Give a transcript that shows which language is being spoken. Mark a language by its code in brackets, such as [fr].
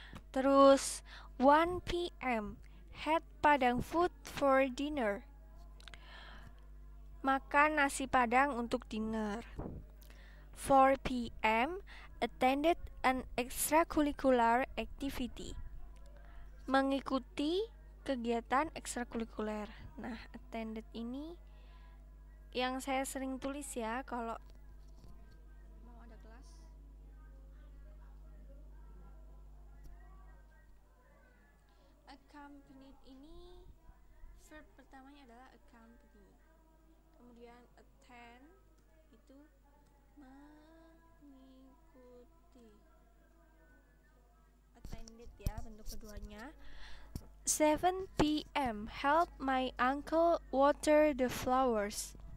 [en] Terus 1 PM had Padang food for dinner. [id] Makan nasi Padang untuk dinner. [en] 4 PM attended an extracurricular activity. [id] Mengikuti kegiatan ekstrakurikuler. Nah, attended ini yang saya sering tulis ya kalau mau ada kelas. Accompanied ini verb pertamanya adalah accompany. Kemudian attend itu mengikuti. Attended ya bentuk keduanya. [en] 7 PM help my uncle water the flowers.